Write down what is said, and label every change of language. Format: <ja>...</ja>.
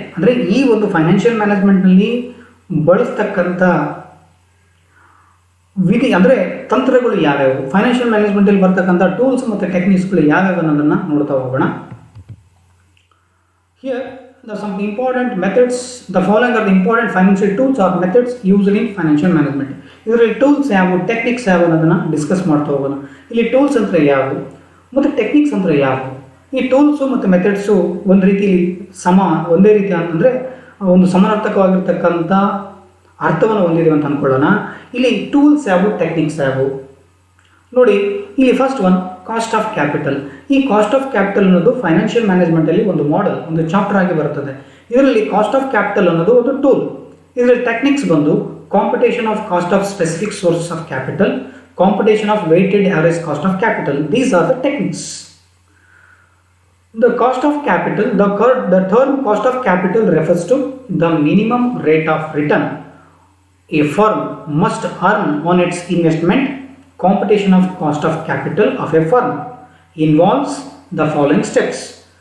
<kn>ಅಂದರೆ ಈ ಒಂದು ಫೈನಾನ್ಷಿಯಲ್ ಮ್ಯಾನೇಜ್ಮೆಂಟ್ನಲ್ಲಿ ಬಳಸ್ತಕ್ಕಂಥ ವಿಧಿ ಅಂದರೆ ತಂತ್ರಗಳು ಯಾವ್ಯಾವು, ಫೈನಾನ್ಷಿಯಲ್ ಮ್ಯಾನೇಜ್ಮೆಂಟಲ್ಲಿ ಬರ್ತಕ್ಕಂಥ ಟೂಲ್ಸ್ ಮತ್ತು ಟೆಕ್ನಿಕ್ಸ್ಗಳು ಯಾವ್ಯಾವು ಅನ್ನೋದನ್ನು ನೋಡ್ತಾ ಹೋಗೋಣ.</kn> <en>Here the some important methods, the following are the important financial tools or methods used in financial management.</en> <kn>ಇದರಲ್ಲಿ ಟೂಲ್ಸ್ ಯಾವುವು, ಟೆಕ್ನಿಕ್ಸ್ ಯಾವುವು ಅನ್ನೋದನ್ನು ಡಿಸ್ಕಸ್ ಮಾಡ್ತಾ ಹೋಗೋಣ. ಇಲ್ಲಿ ಟೂಲ್ಸ್ ಅಂದರೆ ಯಾವುವು ಮತ್ತು ಟೆಕ್ನಿಕ್ಸ್ ಅಂದರೆ ಯಾವುವು. ಈ ಟೂಲ್ಸು ಮತ್ತು ಮೆಥಡ್ಸು ಒಂದು ರೀತಿ ಒಂದೇ ರೀತಿ ಅಂದರೆ ಒಂದು ಸಮಾನಾರ್ಥಕವಾಗಿರ್ತಕ್ಕಂಥ ಅರ್ಥವನ್ನು ಹೊಂದಿದೆ ಅಂತ ಅಂದ್ಕೊಳ್ಳೋಣ. ಇಲ್ಲಿ ಟೂಲ್ಸ್ ಯಾವುವು, ಟೆಕ್ನಿಕ್ಸ್ ಯಾವುವು ನೋಡಿ. ಇಲ್ಲಿ first one cost of capital. ಈ ಕಾಸ್ಟ್ ಆಫ್ ಕ್ಯಾಪಿಟಲ್ ಅನ್ನೋದು ಫೈನಾನ್ಷಿಯಲ್ ಮ್ಯಾನೇಜ್ಮೆಂಟಲ್ಲಿ ಒಂದು ಮಾಡೆಲ್, ಒಂದು ಚಾಪ್ಟರ್ ಆಗಿ ಬರುತ್ತದೆ. ಇದರಲ್ಲಿ ಕಾಸ್ಟ್ ಆಫ್ ಕ್ಯಾಪಿಟಲ್ ಅನ್ನೋದು ಒಂದು ಟೂಲ್. ಇದರಲ್ಲಿ ಟೆಕ್ನಿಕ್ಸ್ ಬಂದು computation of cost of specific sources of capital, computation of weighted average cost of capital.</kn> <en>These are the techniques. The cost of capital, the term cost of capital refers to the minimum rate of return a firm must earn on its investment. Computation of cost of capital of a firm involves the following steps.</en>